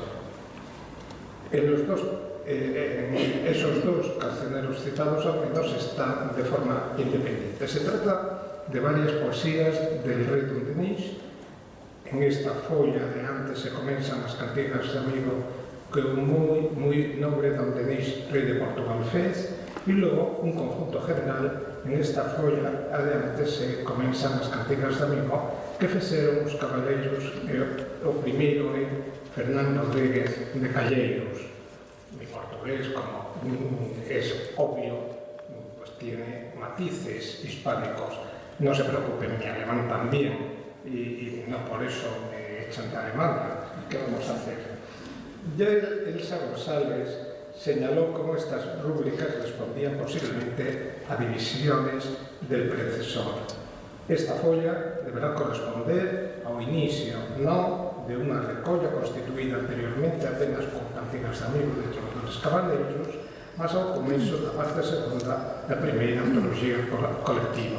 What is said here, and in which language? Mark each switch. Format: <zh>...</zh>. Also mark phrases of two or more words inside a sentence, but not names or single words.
<es>En esos dos cancioneros citados al menos están de forma independiente. Se trata de varias poesías del rei Dom Denis. En esta folla de antes se comienzan las cantigas de amigo que un muy noble Dom Denis,</es> <gl>rei de Portugal, fez,</gl> <es>y luego un conjunto general.</es> <gl>En esta folla adiante</gl> <es>se comienzan</es> <gl>as cantigas de amigo que fixeron os cabaleiros, o primeiro é Fernando Rodríguez de Calleiros,</gl> <es>mi portugués, como es obvio, pues tiene matices hispánicos. No se preocupen, mi alemán también, y no por eso me echan de Alemania. ¿Qué vamos a hacer? Ya Elsa González señaló cómo estas rúbricas respondían posiblemente a divisiones del predecesor.</es> <gl>Esta folla deberá corresponder ao inicio non de unha recolla constituída anteriormente apenas con cantigas de amigo de trovadores cabaleiros, mas ao comezo da parte segunda da primeira antoloxía colectiva.</gl>